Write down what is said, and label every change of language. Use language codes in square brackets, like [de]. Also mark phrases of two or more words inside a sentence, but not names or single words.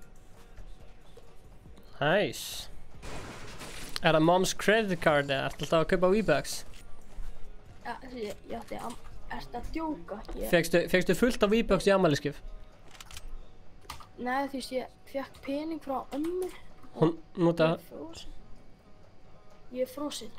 [is] Nice. Er það [en] mom's credit card [is] eða ertu alltaf að kaupa V-Bucks? Ja, ég ætti að... Ertu að djóka? Fékkstu fullt af V-Bucks í afmælisgjöf? Nei, þú veist, ég fekk pening frá ömmu. Hún notaði... Ég er frosin.